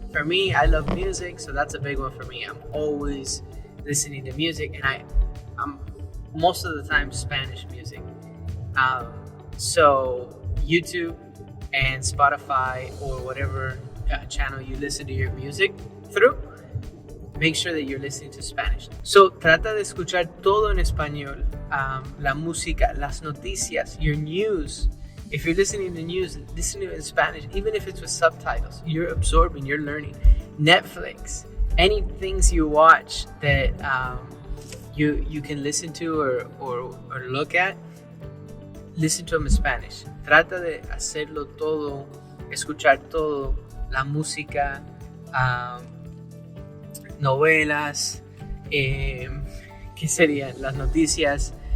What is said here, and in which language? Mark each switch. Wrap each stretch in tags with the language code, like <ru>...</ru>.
<en>For me, I love music, so that's a big one for me. I'm always listening to music, and I'm most of the time Spanish music. So YouTube and Spotify, or whatever channel you listen to your music through, make sure that you're listening to Spanish.</en> <es>So trata de escuchar todo en español, la música, las noticias,</es> <en>your news. If you're listening to news, listen to it in Spanish, even if it's with subtitles. You're absorbing, you're learning. Netflix, any things you watch that you can listen to or look at, listen to them in Spanish.</en> <es>Trata de hacerlo todo, escuchar todo, la música, novelas, ¿qué serían? Las noticias.</es>